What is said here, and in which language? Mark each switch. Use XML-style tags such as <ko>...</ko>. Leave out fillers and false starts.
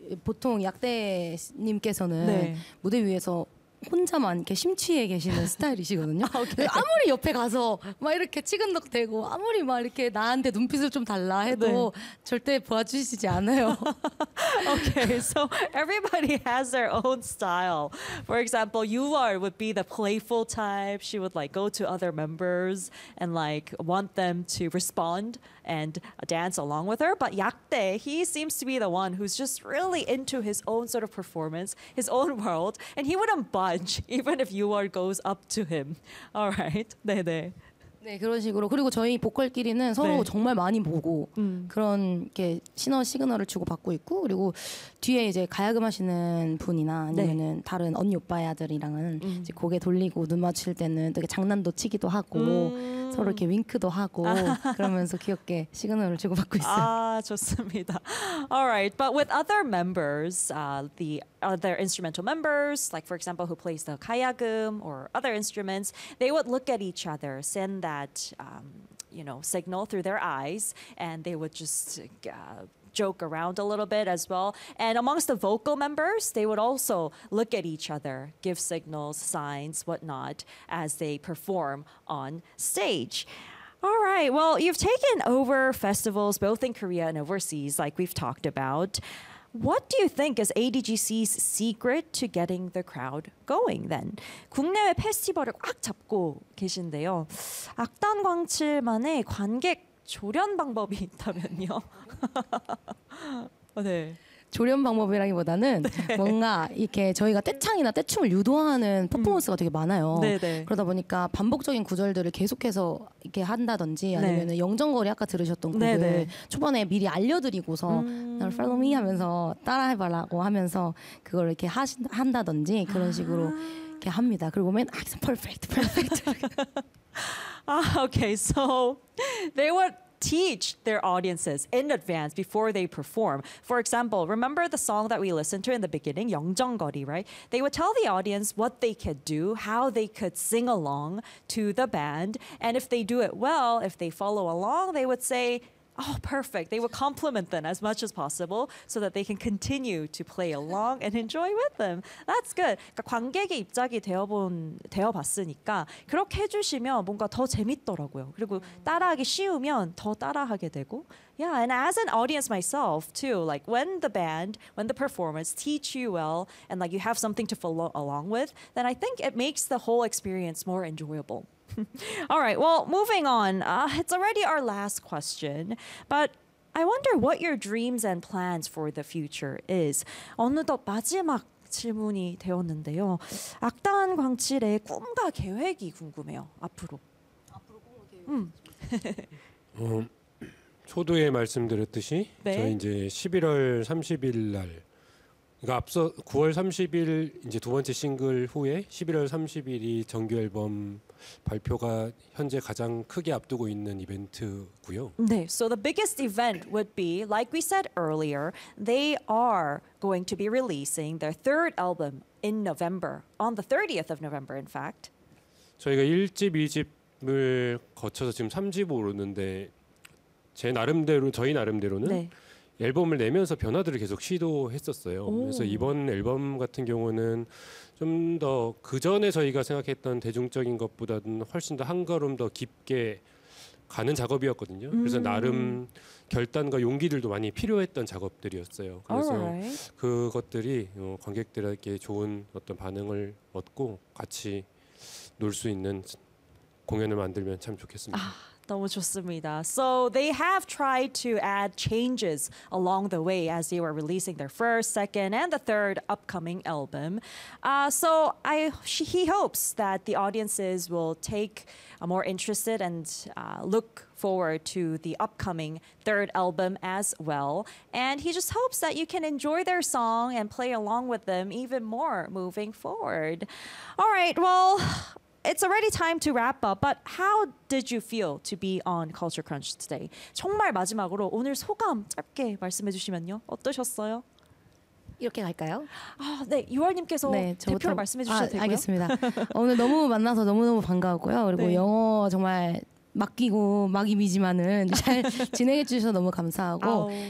<ko>보통 약대님께서는 네. 무대 위에서 혼자만 이렇게 심취해 계시는 스타일이시거든요. 아, 아무리 옆에 가서 막 이렇게 치근덕대고 아무리 막 이렇게 나한테 눈빛을 좀 달라 해도 네. 절대 보아주시지 않아요.</ko> <en>Okay, so everybody has their own style. For example, Yuar would be the playful type. She would like go to other members and like want them to respond and dance along with her. But 약대, he seems to be the one who's just really into his own sort of performance, his own world, and he wouldn't budge even if Yuar goes up to him. All right,</en> <ko>네네. 네, 그런 식으로. 그리고 저희 보컬끼리는 서로 네. 정말 많이 보고 그런 이렇게 신호 시그널을 주고받고 있고 그리고 뒤에 이제 가야금 하시는 분이나 아니면은 네. 다른 언니 오빠의 아들이랑은 이제 고개 돌리고 눈 맞출 때는 되게 장난도 치기도 하고 서로 이렇게 윙크도 하고 그러면서 귀엽게 시그널을 주고받고 있어요. 아, 좋습니다.</ko> <en>All right. But with other members, the other instrumental members, like for example who plays the kayagum or other instruments, they would look at each other, send that you know, signal through their eyes, and they would just joke around a little bit as well. And amongst the vocal members, they would also look at each other, give signals, signs, whatnot, as they perform on stage. All right, well, you've taken over festivals both in Korea and overseas, like we've talked about. What do you think is ADGC's secret to getting the crowd going then?</en> <ko>국내외 페스티벌을 꽉 잡고 계신데요. 악단 광칠만의 관객 조련 방법이 있다면요. 네. 조련 방법이라기보다는 네. 뭔가 이렇게 저희가 떼창이나 떼춤을 유도하는 퍼포먼스가 되게 많아요. 네네. 그러다 보니까 반복적인 구절들을 계속해서 이렇게 한다든지 아니면 네. 영정거리 아까 들으셨던 곡을 네네. 초반에 미리 알려드리고서 날</ko> <en>follow me</en> <ko>하면서 따라해봐라고 하면서 그걸 이렇게 한다든지 그런 식으로 이렇게 합니다. 그리고 맨 아,</ko> <en>perfect, perfect. okay, so they were teach their audiences in advance before they perform. For example, remember the song that we listened to in the beginning, 영정거리, right? They would tell the audience what they could do, how they could sing along to the band, and if they do it well, if they follow along, they would say, oh, perfect. They would compliment them as much as possible so that they can continue to play along and enjoy with them. That's good.</en> <ko>그러니까 관객의 입장이 되어봤으니까 그렇게 해주시면 뭔가 더 재밌더라고요. 그리고 따라하기 쉬우면 더 따라하게 되고.</ko> <en>Yeah, and as an audience myself too, like when the band, when the performers teach you well and like you have something to follow along with, then I think it makes the whole experience more enjoyable. All right, well, moving on. It's already our last question, but I wonder what your dreams and plans for the future is.</en> <ko>어느덧 마지막 질문이 되었는데요. 악단 광칠의 꿈과 계획이 궁금해요. 앞으로. 앞으로 꿈과 계획. 초두에 말씀드렸듯이 네. 저희 이제 11월 30일 날 그러니까 앞서 9월 30일 이제 두 번째 싱글 후에 11월 30일이 정규 앨범 발표가 현재 가장 크게 앞두고 있는 이벤트고요. 네.</ko> <en>So the biggest event would be like we said earlier, they are going to be releasing their third album in November. On the 30th of November in fact.</en> <ko>저희가 1집, 2집을 거쳐서 지금 3집 오르는데 제 나름대로 저희 나름대로는 네. 앨범을 내면서 변화들을 계속 시도했었어요. 오. 그래서 이번 앨범 같은 경우는 좀 더 그전에 저희가 생각했던 대중적인 것보다는 훨씬 더 한 걸음 더 깊게 가는 작업이었거든요. 그래서 나름 결단과 용기들도 많이 필요했던 작업들이었어요. 그래서</ko> <en>Alright.</en> <ko>그것들이 관객들에게 좋은 어떤 반응을 얻고 같이 놀 수 있는 공연을 만들면 참 좋겠습니다. 아. 너무 좋습니다.</ko> <en>So they have tried to add changes along the way as they were releasing their first, second, and the third upcoming album. So he hopes that the audiences will take a more interested and look forward to the upcoming third album as well. And he just hopes that you can enjoy their song and play along with them even more moving forward. All right, well... It's already time to wrap up, but how did you feel to be on Culture Crunch today?</en> <ko>정말 마지막으로 오늘 소감 짧게 말씀해 주시면요. 어떠셨어요? 이렇게 갈까요? 아, 네. 유월님께서 네, 대표로 말씀해 주셔도 되고요. 알겠습니다. 오늘 너무 만나서 너무너무 반가웠고요. 그리고 네. 영어 정말 맡기고 막임이지만은 잘 진행해 주셔서 너무 감사하고 아우.</ko>